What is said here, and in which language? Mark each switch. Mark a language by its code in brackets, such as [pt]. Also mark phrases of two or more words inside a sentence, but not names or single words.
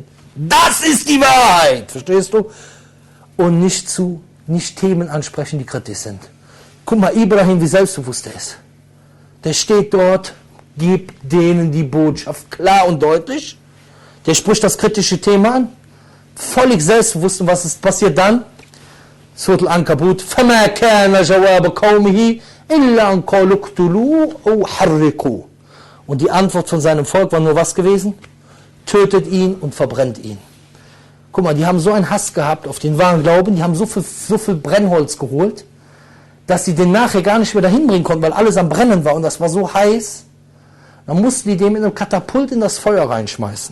[de] Das ist die Wahrheit, verstehst du? Und nicht Themen ansprechen, die kritisch sind. Guck mal, Ibrahim, wie selbstbewusst er ist. Der steht dort, gibt denen die Botschaft klar und deutlich. Der spricht das kritische Thema an. Völlig selbstbewusst. Und was ist passiert dann? Surat al-Ankabut. [ar] فَمَا كَانَ جَوَابَ قَوْمِهِ إِلَّا أَنْ قَالُوا اقْتُلُوهُ أَوْ حَرِّقُوهُ. [de] Und die Antwort von seinem Volk war nur was gewesen? Tötet ihn und verbrennt ihn. Guck mal, die haben so einen Hass gehabt auf den wahren Glauben, die haben so viel Brennholz geholt, dass sie den nachher gar nicht mehr dahin bringen konnten, weil alles am Brennen war und das war so heiß. Dann mussten die dem in einem Katapult in das Feuer reinschmeißen.